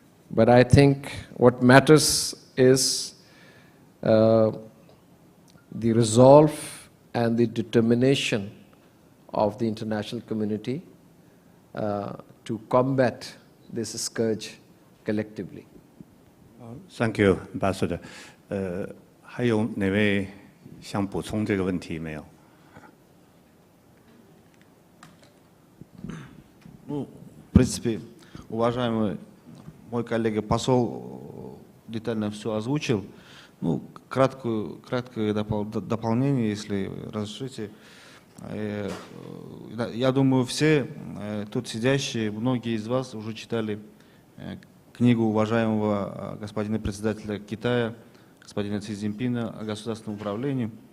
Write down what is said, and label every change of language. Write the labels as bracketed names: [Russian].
[English] But I think what matters is the resolve and the determination of the international community to combat this scourge collectively. Thank you, Ambassador. [Chinese] 还有哪位想补充这个问题没有？ [Russian] Ну, в принципе, уважаемый мой коллега посол детально все озвучил. Ну, краткое дополнение, если разрешите. Я думаю, все тут сидящие, многие из вас уже читали книгу уважаемого господина председателя Китая, господина Си Цзиньпина о государственном управлении.